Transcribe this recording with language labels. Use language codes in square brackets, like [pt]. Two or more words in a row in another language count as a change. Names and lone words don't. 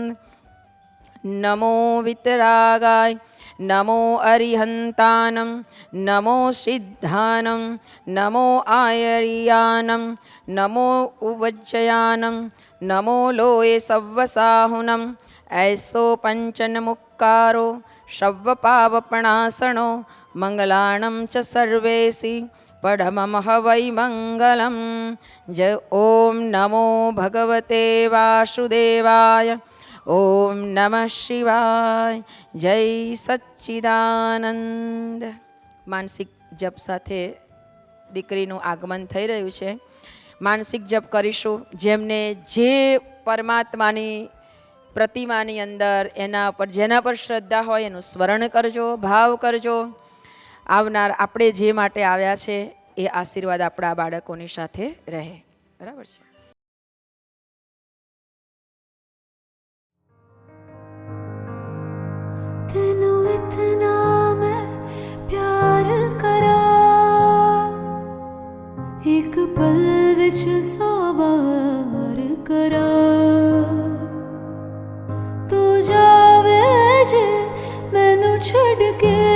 [pra] नमो वितरागाय नमो अरिहन्तानं नमो सिद्धानं नमो आयरीयानं नमो उवज्जयानं नमो लोये सव्वसाहुनं ऐसो पंचन्मुक्कारो शव्वपावपणासनो मंगलानं च सर्वेसि पढमं हवै मंगलम्। [sa] जय ओम नमो भगवते वासुदेवाय। ओम नमः शिवाय। जय सच्चिदानंद। [gu] માનસિક જપ સાથે દીકરીનું આગમન થઈ રહ્યું છે. માનસિક જપ કરીશું. જેમને જે પરમાત્માની પ્રતિમાની અંદર એના પર જેના પર શ્રદ્ધા હોય એનું સ્મરણ કરજો, ભાવ કરજો. આવનાર આપણે જે માટે આવ્યા છે એ આશીર્વાદ આપણા બાળકોની સાથે રહે. બરાબર છે. [pa] ਤੈਨੂੰ ਇਤਨਾ ਮੈਂ ਪਿਆਰ ਕਰਾਂ ਇੱਕ ਪਲ ਵਿੱਚ ਸੌ ਬਾਰ ਕਰਾਂ ਤੂੰ ਜਾਵੇਂ ਜੇ ਮੈਨੂੰ ਛੱਡ ਕੇ